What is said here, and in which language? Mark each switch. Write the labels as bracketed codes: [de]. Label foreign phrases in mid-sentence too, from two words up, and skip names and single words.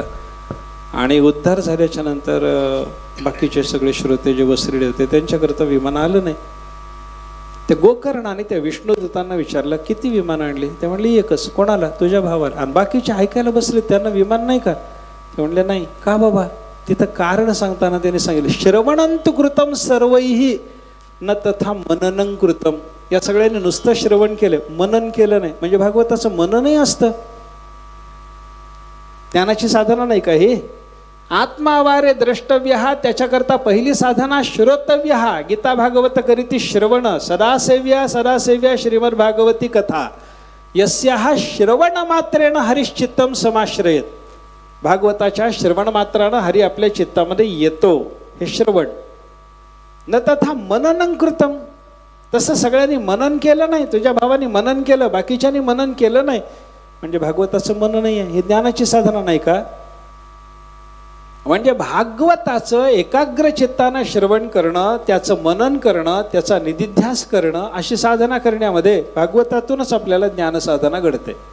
[mr] आणि उद्धार झाल्याच्या नंतर बाकीचे सगळे श्रोते जे वसलेले होते त्यांच्याकरता विमान आलं नाही। ते गोकर्णाने त्या विष्णुदूतांना विचारलं किती विमान आणली? ते म्हणले एकच। कोणाला? तुझ्या भावाला। आणि बाकीचे ऐकायला बसले, त्यांना विमान नाही का? ते म्हणले नाही। का बाबा? तिथं कारण सांगताना त्यांनी सांगितलं [sa] श्रवणंतु कृतम सर्वैहि न तथा मननं कृतम। [mr] या सगळ्यांनी नुसतं श्रवण केलं, मनन केलं नाही। म्हणजे भागवताचं मननही असतं, ज्ञानाची साधना नाही का हे? [sa] आत्मावारे द्रष्टव्य, [mr] त्याच्याकरता पहिली साधना श्रोतव्य। गीता भागवत करीती श्रवण [sa] सदासेव्या सदासेव्या श्रीमद भागवती कथा यस्याः श्रवण मात्रेण हरिश्चित्तम समाश्रयेत। [mr] भागवताच्या श्रवण मात्रानं हरी आपल्या चित्तामध्ये येतो, हे श्रवण। [sa] न तथा मननं कृतम, [mr] तसं सगळ्यांनी मनन केलं नाही। तुझ्या भावाने मनन केलं, बाकीच्यांनी मनन केलं नाही, म्हणजे भागवताचं मनन नाही आहे। हे ज्ञानाची साधना नाही का? म्हणजे भागवताचं एकाग्र चित्तानं श्रवण करणं, त्याचं मनन करणं, त्याचा निधिध्यास करणं, अशी साधना करण्यामध्ये भागवतातूनच आपल्याला ज्ञान साधना घडते।